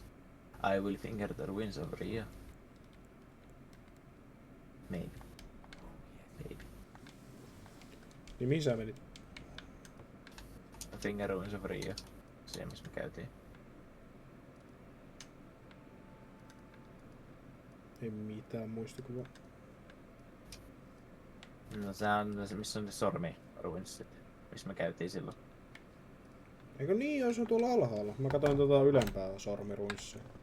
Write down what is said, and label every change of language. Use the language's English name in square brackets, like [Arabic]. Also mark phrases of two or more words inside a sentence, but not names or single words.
[English] I will finger the ruins of Ria. Maybe. Maybe. [Finnish] Niin mihin sä menit? [English] Finger ruins of Ria. [Finnish] Se missä me käytiin. Ei mitään muistikuvaa. No se on se missä on ne sormi ruinsit. Missä me käytiin silloin. Eikö niin, jos on tuolla alhaalla? Mä katsoin tota ylempää sormirunssia.